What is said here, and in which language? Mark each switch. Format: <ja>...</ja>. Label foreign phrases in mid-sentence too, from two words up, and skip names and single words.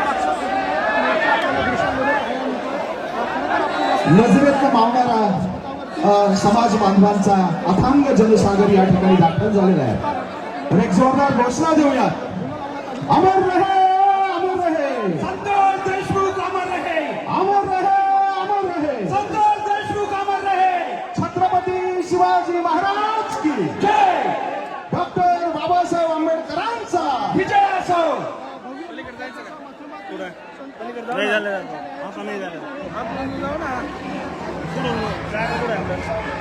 <mr>नजरेत मावणारा समाज बांधवांचा अथांग जनसागर या ठिकाणी दाखल झालेला आहे. तर एक जोरदार घोषणा देऊयात.</mr> <hi>अमर रहे, अमर रहे संतोष देशमुख, अमर रहे. अमर रहे, अमर रहे संतोष देशमुख, अमर रहे. छत्रपती शिवाजी महाराज की जय.</hi> <mr>डॉक्टर बाबासाहेब आंबेडकरांचा विजय असो. नाही झालं असं नाही झालं पुढून जागा कुठं आहे आपल्याला?</mr>